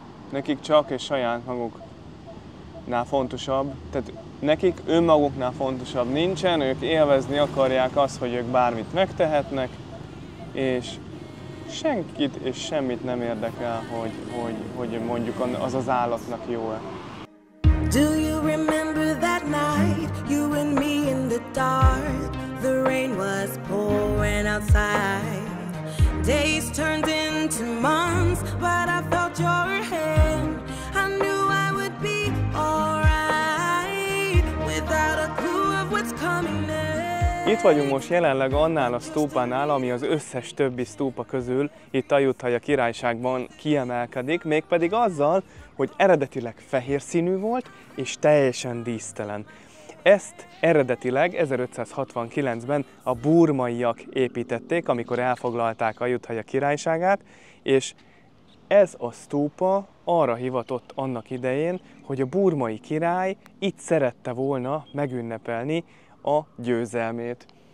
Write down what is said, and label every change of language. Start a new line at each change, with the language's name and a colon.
Hungarian: Nekik csak és saját maguknál fontosabb, tehát nekik önmaguknál fontosabb nincsen, ők élvezni akarják azt, hogy ők bármit megtehetnek, és senkit és semmit nem érdekel, hogy mondjuk az állatnak jó-e.
English: Do you remember that night, you and me in the dark? The rain was pouring outside. Days turned into months, but I felt your hand. I knew I would be alright, without a clue of what's coming next.
Hungarian: Itt vagyunk most jelenleg annál a stúpánál, ami az összes többi stúpa közül itt Ayutthaya királyságban kiemelkedik, mégpedig azzal, hogy eredetileg fehér színű volt és teljesen dísztelen. Ezt eredetileg 1569-ben a burmaiak építették, amikor elfoglalták Ayutthaya királyságát, és ez a stúpa arra hivatott annak idején, hogy a burmai király itt szerette volna megünnepelni a győzelmét.